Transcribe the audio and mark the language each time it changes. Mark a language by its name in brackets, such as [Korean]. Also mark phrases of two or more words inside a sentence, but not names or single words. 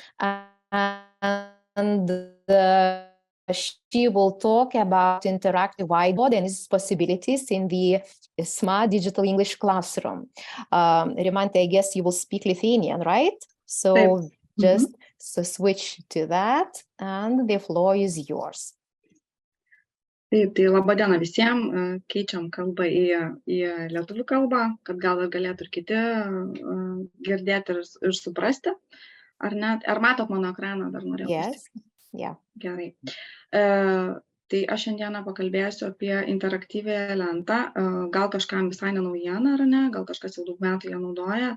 [English] And she will talk about interactive whiteboard and its possibilities in the smart digital English classroom. Rimantė, I guess you will speak Lithuanian, right? So just switch to that, and the floor is yours. [Lithuanian] Taip, tai laba diena visiems, keičiam kalbą į lietuvių kalbą, kad gal galėtų ir kiti girdėti ir suprasti. Ar matot mano ekraną, dar norėjau? [English] Yes, yeah. [Lithuanian] Gerai. Tai aš šiandieną pakalbėsiu apie interaktyvią lentą, gal kažkam visai nenaujiena ar ne, gal kažkas jau daug metų ją naudoja.